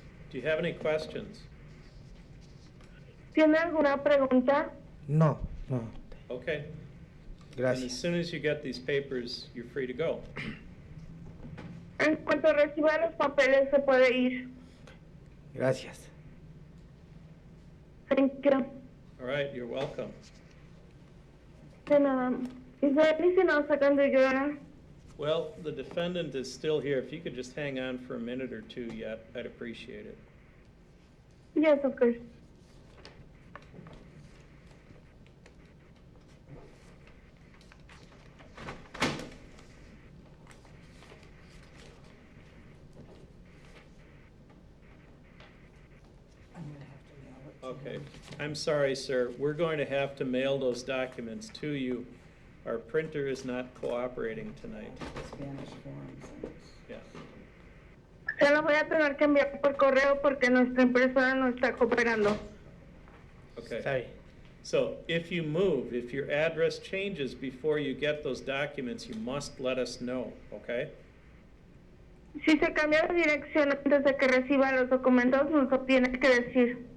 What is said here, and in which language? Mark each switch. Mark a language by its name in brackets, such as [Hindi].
[English] Do you have any questions? [Spanish] ¿Tiene alguna pregunta? No. [English] Okay. And as [Spanish] Gracias. [English] soon as you get these papers, you're free to go. [Spanish] En cuanto reciba los papeles, se puede ir. Gracias. [English] Thank you. All right, you're welcome. [Spanish] De nada. [English] Is there anything else I can do, Your Honor? Well, the defendant is still here. If you could just hang on for a minute or two yet, I'd appreciate it. Yes, of course. Okay. I'm sorry, sir. We're going to have to mail those documents to you. Our printer is not cooperating tonight. Spanish forms. Yeah. [Spanish] Se lo voy a tener que enviar por correo porque nuestra impresora no está cooperando. [English] Okay. [Spanish] Está bien. [English] So if you move, if your address changes before you get those documents, you must let us know, okay? [Spanish] Si se cambia de dirección antes de que reciba los documentos, nos lo tiene que decir.